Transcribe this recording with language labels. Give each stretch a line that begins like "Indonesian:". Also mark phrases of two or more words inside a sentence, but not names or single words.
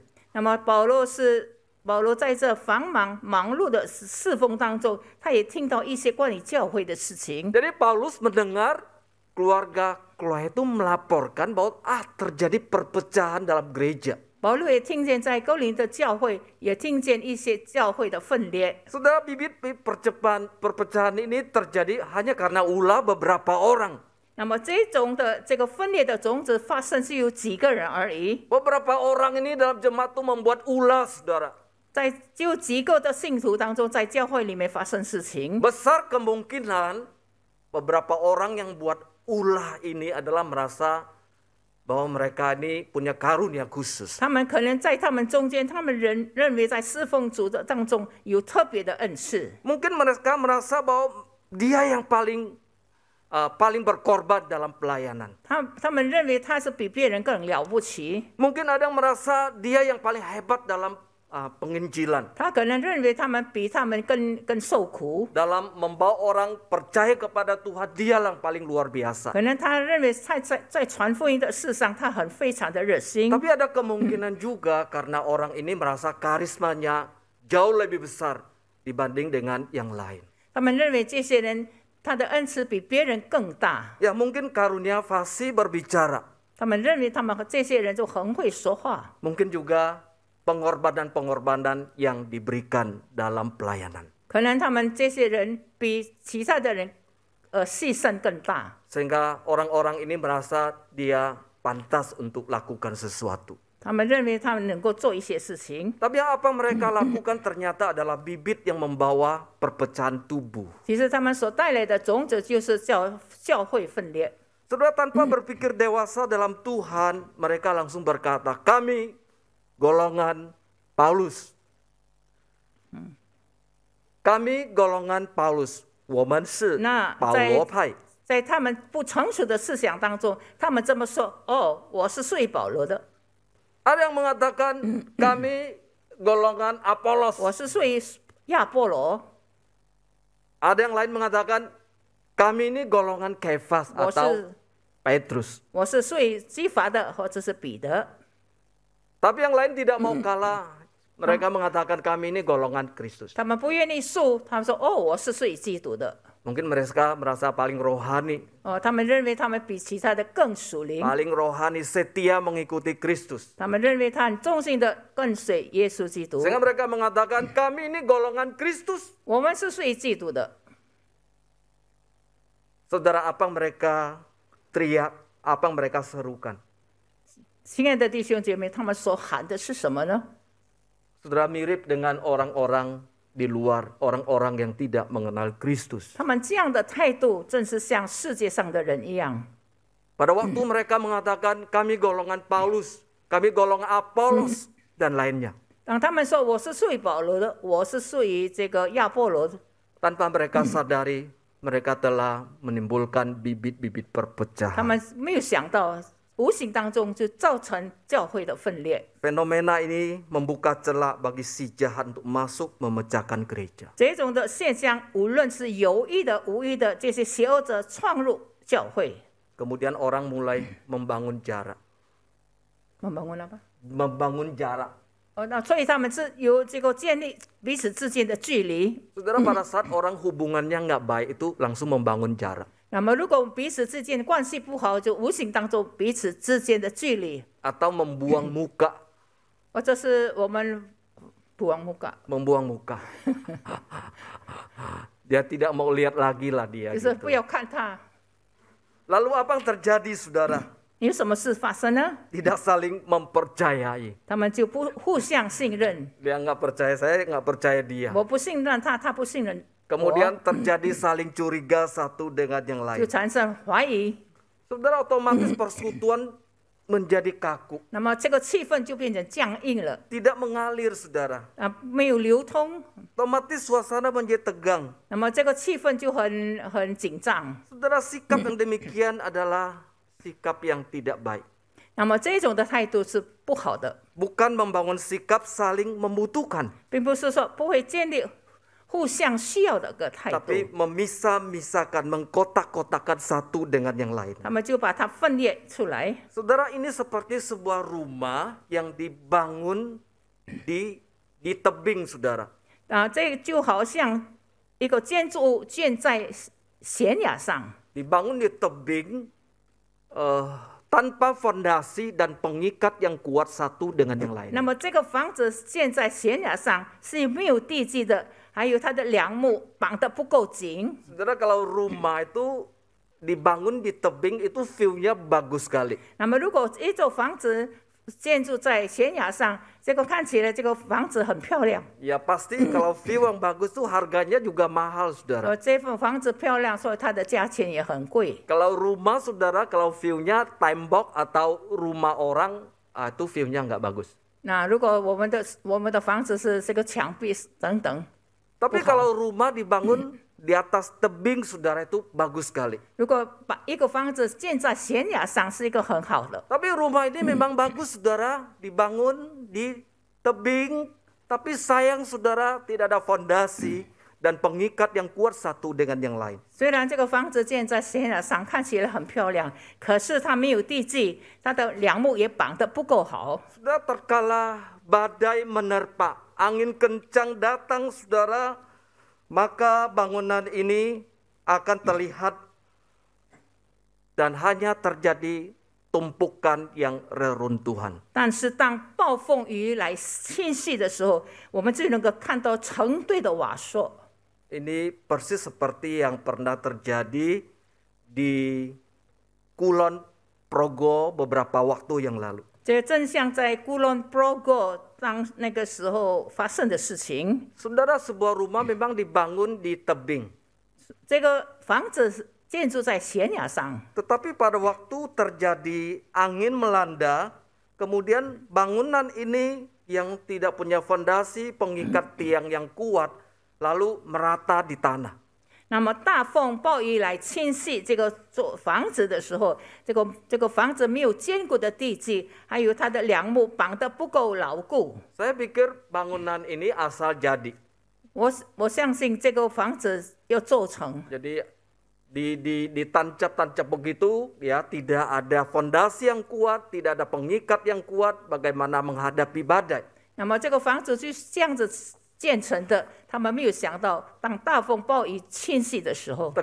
Chinese: 那么保罗在这繁忙碌的侍奉当中，他也听到一些关于教会的事情。
Indonesian: Jadi Paulus mendengar keluarga Chloe itu melaporkan bahwa terjadi perpecahan dalam gereja.
Chinese: 保罗也听见在哥林的教会，也听见一些教会的分裂。
Indonesian: Saudara, bibit perpecahan ini terjadi hanya karena ulah beberapa orang.
Chinese: 那么这个分裂的种子发生是有几个人而已，
Indonesian: Beberapa orang ini dalam jemaat itu membuat ulah, saudara.
Chinese: 只有几个的信徒当中，在教会里面发生事情。
Indonesian: Besar kemungkinan beberapa orang yang buat ulah ini adalah merasa bahwa mereka ini punya karunia khusus.
Chinese: 他们可能在他们中间，他们认为在侍奉主的当中有特别的恩赐。
Indonesian: Mungkin mereka merasa bahwa dia yang paling berkorban dalam pelayanan.
Chinese: 他们认为他是比别人更了不起。
Indonesian: Mungkin ada yang merasa dia yang paling hebat dalam penginjilan.
Chinese: 他可能认为他们比他们更受苦。
Indonesian: Dalam membawa orang percaya kepada Tuhan, dia yang paling luar biasa.
Chinese: 可能他认为在传福音的事上，他非常的热心。
Indonesian: Tapi ada kemungkinan juga karena orang ini merasa karismanya jauh lebih besar dibanding dengan yang lain.
Chinese: 他们认为这些人他的恩赐比别人更大。
Indonesian: Ya mungkin karunia fasih berbicara.
Chinese: 他们认为他们这些人就很会说话。
Indonesian: Mungkin juga pengorbanan-pengorbanan yang diberikan dalam pelayanan.
Chinese: 可能他们这些人比其他的人牺牲更大。
Indonesian: Sehingga orang-orang ini merasa dia pantas untuk lakukan sesuatu.
Chinese: 他们认为他们能够做一些事情。
Indonesian: Tapi apa mereka lakukan ternyata adalah bibit yang membawa perpecahan tubuh.
Chinese: 其实他们所带来的种子就是教会分裂。
Indonesian: Saudara, tanpa berpikir dewasa dalam Tuhan, mereka langsung berkata, kami golongan Paulus. Kami golongan Paulus.
Chinese: 我们是保罗派。在他们不成熟的思想当中，他们这么说：“哦，我是属于保罗的。”
Indonesian: Ada yang mengatakan kami golongan Apolos.
Chinese: 我是属于亚波罗。
Indonesian: Ada yang lain mengatakan kami ini golongan Kefas atau Petrus.
Chinese: 我是属于基法的，或者是彼得。
Indonesian: Tapi yang lain tidak mau kalah. Mereka mengatakan kami ini golongan Kristus.
Chinese: 他们不愿意输，他们说：“哦，我是属于基督的。”
Indonesian: Mungkin mereka merasa paling rohani.
Chinese: 他们认为他们比其他的更属灵。
Indonesian: Paling rohani, setia mengikuti Kristus.
Chinese: 他们认为他很忠心的跟随耶稣基督。
Indonesian: Sehingga mereka mengatakan kami ini golongan Kristus.
Chinese: 我们是属于基督的。
Indonesian: Saudara, apa yang mereka teriak, apa yang mereka serukan?
Chinese: 亲爱的弟兄姐妹，他们所喊的是什么呢？
Indonesian: Saudara, mirip dengan orang-orang di luar, orang-orang yang tidak mengenal Kristus.
Chinese: 他们这样的态度，正是像世界上的人一样。
Indonesian: Pada waktu mereka mengatakan kami golongan Paulus, kami golongan Apolos, dan lainnya.
Chinese: 当他们说我是属于保罗的，我是属于这个亚波罗的，
Indonesian: Tanpa mereka sadari, mereka telah menimbulkan bibit-bibit
Chinese: 他
Indonesian: perpecahan.
Chinese: 们没有想到，无形当中就造成教会的分裂。
Indonesian: Fenomena ini membuka celah bagi si jahat untuk masuk memecahkan gereja.
Chinese: 这种的现象，无论是有意的、无意的，这些邪恶者闯入教会。
Indonesian: Kemudian orang mulai membangun jarak. Membangun jarak.
Chinese: 那所以他们是有这个建立彼此之间的距离。
Indonesian: Saudara, pada saat orang hubungannya nggak baik itu langsung membangun jarak.
Chinese: 那么如果彼此之间关系不好，就无形当中彼此之间的距离，
Indonesian: Atau membuang muka.
Chinese: 或者是我们
Indonesian: buang muka， Membuang muka. Dia tidak mau lihat lagi lah dia.
Chinese: 就是
Indonesian: Gitu.
Chinese: 不要看他。
Indonesian: Lalu apa yang terjadi, saudara?
Chinese: 有什么事发生呢？
Indonesian: Tidak saling mempercayai.
Chinese: 他们就不互相信任。
Indonesian: Dia nggak percaya saya, nggak percaya dia.
Chinese: 我不信任他，他不信任我，
Indonesian: Kemudian terjadi saling curiga satu dengan yang
Chinese: 就
Indonesian: lain.
Chinese: 产生怀疑。
Indonesian: Saudara, otomatis persekutuan menjadi kaku.
Chinese: 那么这个气氛就变成僵硬了，
Indonesian: Tidak mengalir, saudara.
Chinese: 没有流通。
Indonesian: Otomatis suasana menjadi tegang.
Chinese: 那么这个气氛就很紧张。
Indonesian: Saudara, sikap yang demikian adalah sikap yang tidak baik.
Chinese: 那么这种的态度是不好的，
Indonesian: bukan membangun sikap saling membutuhkan,
Chinese: 并不是说不会建立互相需要的个态度，
Indonesian: tapi memisah-misahkan, mengkotak-kotakan satu dengan yang lain.
Chinese: 他们就把它分裂出来。
Indonesian: Saudara, ini seperti sebuah rumah yang dibangun di tebing, saudara.
Chinese: 这就好像一个建筑物建在悬崖上，
Indonesian: Dibangun di tebing tanpa fondasi dan pengikat yang kuat satu dengan yang lain.
Chinese: 那么这个房子建在悬崖上是没有地基的，还有它的梁木绑得不够紧。
Indonesian: Saudara, kalau rumah itu dibangun di tebing itu view-nya bagus sekali.
Chinese: 那么如果一座房子建筑在悬崖上，这个看起来这个房子很漂亮。
Indonesian: Ya pasti kalau view yang bagus tuh harganya juga mahal, saudara.
Chinese: 这份房子漂亮，所以它的价钱也很贵。
Indonesian: Kalau rumah, saudara, kalau view-nya tembok atau rumah orang, itu view-nya nggak bagus.
Chinese: 那如果我们的房子是这个墙壁等等，
Indonesian: Tapi kalau rumah dibangun di atas tebing, saudara, itu bagus sekali.
Chinese: 如果把一个房子建在悬崖上，是一个很好的。
Indonesian: Tapi rumah ini memang bagus, saudara, dibangun di tebing, tapi sayang, saudara, tidak ada fondasi dan pengikat yang kuat satu dengan yang lain.
Chinese: 虽然这个房子建在悬崖上，看起来很漂亮，可是它没有地基，它的梁木也绑得不够好。
Indonesian: Saudara, terkala badai menerpa, angin kencang datang, saudara, maka bangunan ini akan terlihat dan hanya terjadi tumpukan yang reruntuhan.
Chinese: 但是当暴风雨来侵袭的时候，我们就能够看到成堆的瓦砾。
Indonesian: Ini persis seperti yang pernah terjadi di Kulon Progo beberapa waktu yang lalu.
Chinese: 这正像在Kulon Progo 当那个时候发生的事情。
Indonesian: Saudara, sebuah rumah memang dibangun di tebing.
Chinese: 这个房子建筑在悬崖上，
Indonesian: Tetapi pada waktu terjadi angin melanda, kemudian bangunan ini yang tidak punya fondasi, pengikat tiang yang kuat, lalu merata di tanah.
Chinese: 那么大风暴雨来侵袭这个做房子的时候，这个房子没有坚固的地基，还有它的梁木绑得不够牢固。
Indonesian: Saya pikir bangunan ini asal jadi.
Chinese: 我相信这个房子要做成，
Indonesian: Jadi ditancap-tancap begitu, ya, tidak ada fondasi yang kuat, tidak ada pengikat yang kuat, bagaimana menghadapi badai.
Chinese: 那么这个房子就是这样子建成的。他们没有想到，当大风暴雨侵袭的时候，